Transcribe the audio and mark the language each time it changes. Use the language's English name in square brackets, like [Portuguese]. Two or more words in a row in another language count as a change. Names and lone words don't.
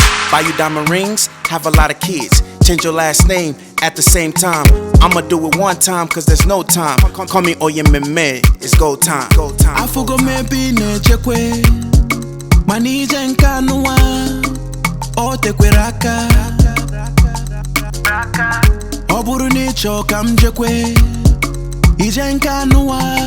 [English] Buy you diamond rings, have a lot of kids. Change your last name at the same time. I'ma do it one time 'cause there's no time. Call, call me Oyememe, it's go time, go time. [Igbo] Afụgo m ebe ị na-echekwe, mana ije nke anụwa, o tekwere aka. Ọ bụrụ na ị chọọ ka m jekwe, ije nke anụwa,